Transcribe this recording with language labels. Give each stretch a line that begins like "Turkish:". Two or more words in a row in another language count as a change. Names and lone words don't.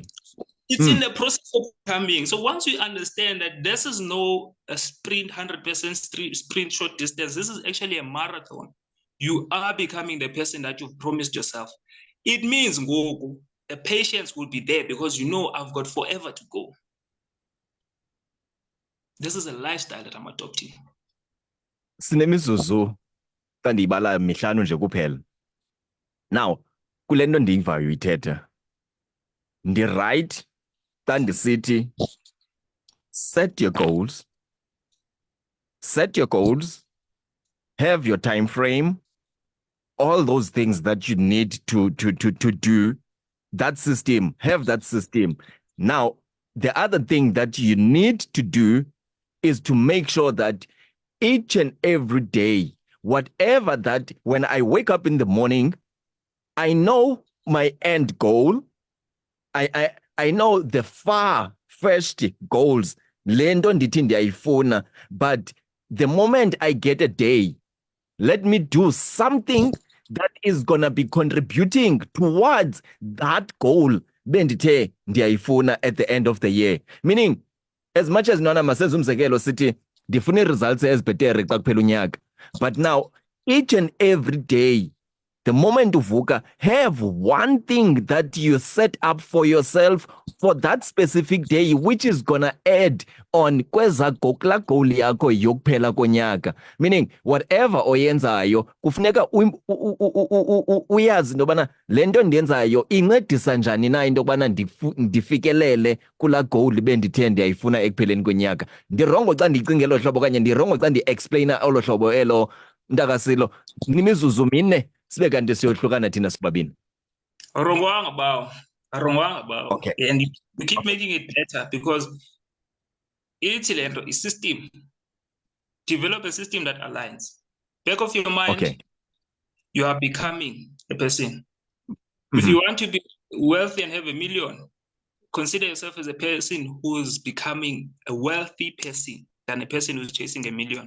English: It's in the process of becoming. So once you understand that this is no a sprint, 100% sprint short distance, this is actually a marathon. You are becoming the person that you've promised yourself. It means the patience will be there because you know I've got forever to go. This is a lifestyle that I'm adopting.
Xhosa: Sinemizuzu tandibala mihlanu nje kuphela. Now, kule nto ndiyivayo ithetha. Ndi-right tandisithi
English: set your goals. Set your goals. Have your time frame. All those things that you need to do. That system. Have that system. Now, the other thing that you need to do is to make sure that each and every day, whatever that, when I wake up in the morning, I know my end goal. I know the far-fetched goals.
Xhosa: Lendo ndithi ndiyayifuna,
English: but the moment I get a day, let me do something that is gonna be contributing towards that goal
Xhosa: bendithe ndiyayifuna
English: at the end of the year. Meaning, as much as
Xhosa: nona masenze umzekelo sithi ndifuna results ezibhetere xa kuphela unyaka,
English: but now each and every day, the moment uvuka, have one thing that you set up for yourself for that specific day, which is gonna add on
Xhosa: kweza goal yakho yokuphela konyaka. Meaning, whatever oyenzayo, kufuneka uyazi intobana le nto ndiyenzayo incedisa njani na into yokubana ndifikelele kula goal bendithe ndiyayifuna ekupheleni konyaka. Ndirongo xa ndicinga elo hlobo okanye ndirongo xa ndi-explaina olo hlobo elo, Mntaka Silo, nimizuzu mine sibe kanti siyohlukana thina sibabini. Arongwanga bawo.
English: Okay. And we keep making it better because it's a system. Develop a system that aligns. Back of your mind, you are becoming a person. If you want to be wealthy and have 1 million, consider yourself as a person who is becoming a wealthy person than a person who's chasing 1 million.